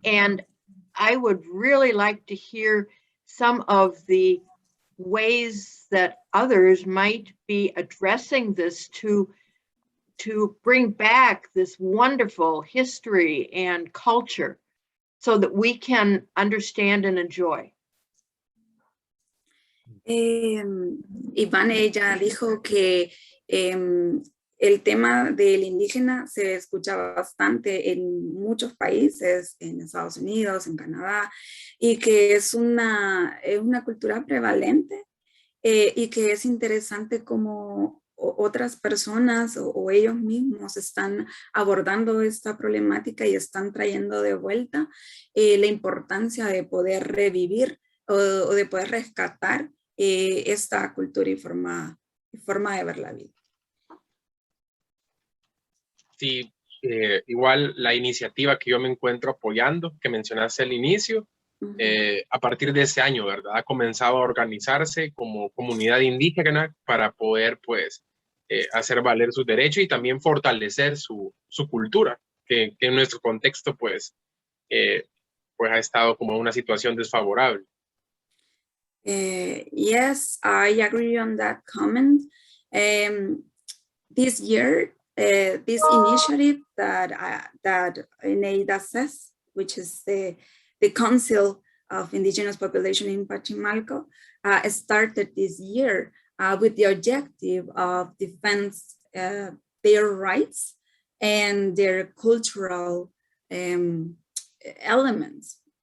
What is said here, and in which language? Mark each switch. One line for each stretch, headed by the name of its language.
English: And I would really like to hear some of the ways that others might be addressing this to bring back this wonderful history and culture so that we can understand and enjoy.
Spanish: Iván, ella dijo que el tema del indígena se escucha bastante en muchos países, en Estados Unidos, en Canadá, y que es una cultura prevalente y que es interesante cómo otras personas o ellos mismos están abordando esta problemática y están trayendo de vuelta la importancia de poder revivir o de poder rescatar esta cultura y forma de ver la vida. Sí, igual la iniciativa que yo me encuentro apoyando, que mencionaste al inicio, a partir de ese año, ¿verdad? Ha comenzado a organizarse como comunidad indígena para poder, pues, hacer valer sus derechos y también fortalecer su cultura, que en nuestro contexto, pues ha estado como en una situación desfavorable.
English: Yes, I agree on that comment. This year, this initiative that NEIDA says, which is the Council of Indigenous Population in Pachimalco, started this year with the objective of defense their rights and their cultural elements.